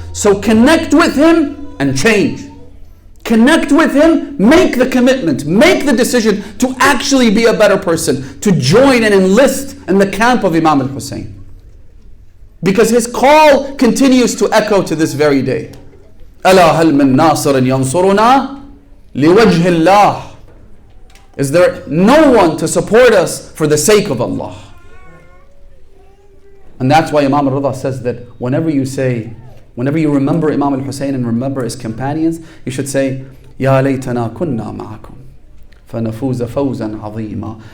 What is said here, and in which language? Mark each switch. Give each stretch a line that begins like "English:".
English: So connect with him and change. Connect with him, make the commitment, make the decision to actually be a better person, to join and enlist in the camp of Imam al-Hussein. Because his call continues to echo to this very day.
Arabic: ألا هل من ناصر ينصرنا لوجه الله.
English: Is there no one to support us for the sake of Allah? And that's why Imam al-Rida says that whenever you remember Imam al-Hussein and remember his companions, you should say,
Arabic: Ya laytana kunna ma'akum fanafuza fawzan azima.